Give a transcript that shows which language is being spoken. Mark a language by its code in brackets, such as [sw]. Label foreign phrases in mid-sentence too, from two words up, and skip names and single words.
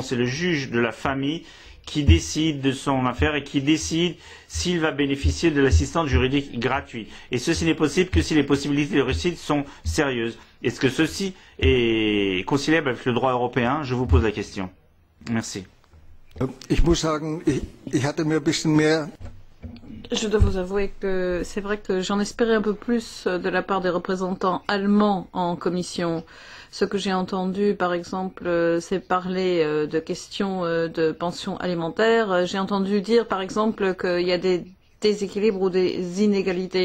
[fr] C'est le juge de la famille qui décide de son affaire et qui décide s'il va bénéficier de l'assistance juridique gratuite. Et ceci n'est possible que si les possibilités de réussite sont sérieuses. Est-ce que ceci est conciliable avec le droit européen? Je vous pose la question. Merci. [de] Ich muss sagen, ich hatte mir ein bisschen mehr [fr] Je dois vous avouer que c'est vrai que j'en espérais un peu plus de la part des représentants allemands en commission. Ce que j'ai entendu, par exemple, c'est parler de questions de pension alimentaire. J'ai entendu dire, par exemple, qu'il y a des déséquilibres ou des inégalités.